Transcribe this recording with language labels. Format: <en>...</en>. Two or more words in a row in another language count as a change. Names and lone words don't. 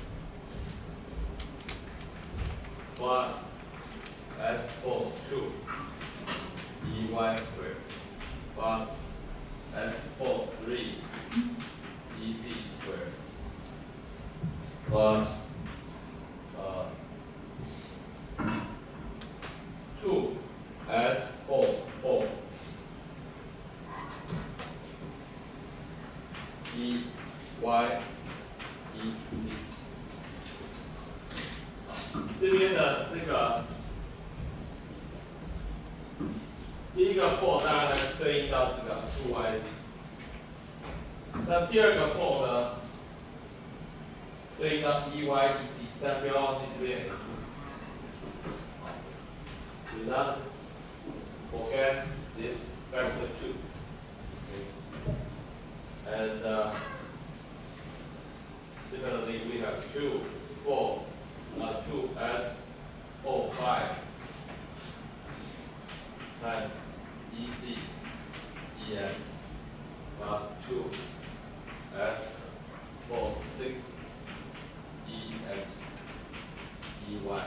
<en>Plus S4, 2, ey squared. Plus S4, 3, ez squared. Plus 2s4, 4 e y e z。</en> <zh>这边的这个第一个 4 当然是对应到这个 2yz， 那第二个 4 呢，对应到 ey ez， 但不要忘记这边有 2。</zh> <en>Do not forget this factor 2. Okay. And similarly, we have 2, 4, 2s4, 5 times ez ex plus 2s4, 6 ex ey.</en>